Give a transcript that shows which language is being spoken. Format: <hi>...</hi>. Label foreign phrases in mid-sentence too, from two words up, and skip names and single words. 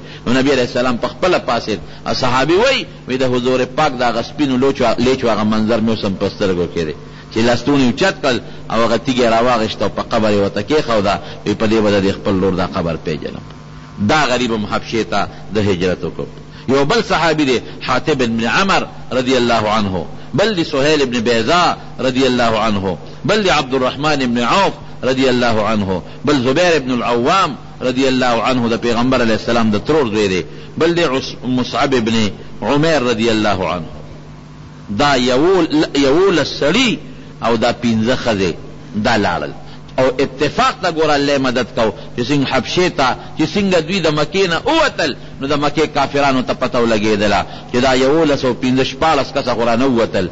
<ps>نو نبی</ps> <ar>علیہ السلام</ar> <ps>په خپل پاسید او صحابي وی د حضور پاک دا غسپینو لیچو هغه منظر مې سم پسترګو کړي چې لاستونی اوچت کړ او هغه تیګه راواغشت او په قبر یې وته کې خو دا په دې بده خپل لور دا قبر پیژنه. دا غریب محبشه ته د هجرت وکړ. یو بل صحابي دی حاتب بن عمر</ps> <ar>رضی الله عنه</ar> <ps>بل دی سهیل بن بیضاء</ps> <ar>رضی الله عنه</ar> <ps>بل دی عبد الرحمن بن عوف</ps> <ar>رضی الله عنه</ar> <ps>بل زبیر بن العوام</ps> <ar>رضی اللہ عنہ</ar> <ps>دا پیغمبر</ps> <ar>علیہ السلام</ar> <ps>دا ترور زوی دے، بل دے مصعب ابن عمیر</ps> <ar>رضی اللہ عنہ.</ar> <ps>دا یول سړی او دا پینځه ښځې دا لاړل او اتفاق ته ګوره الله مدد کو چې څنګه حبشې ته چې څنګه دوی د مکې نه ووتل نو د مکې کافرانو ته پته ولګېدله چې دا 1115 کسه خو رانه ووتل.</ps>